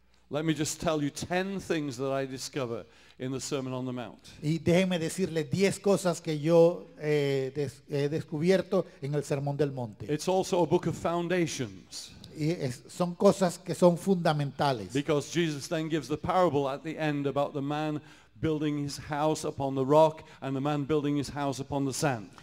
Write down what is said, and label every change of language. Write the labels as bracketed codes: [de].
[en] Let me just tell you 10 things that I discover in the Sermon on the Mount. [es] Y déjenme decirles 10 cosas que yo he descubierto en el Sermón del Monte. [en] It's also a book of foundations. [es] Y son cosas que son fundamentales. [en] Because Jesus then gives the parable at the end about the man building his house upon the rock and the man building his house upon the sand.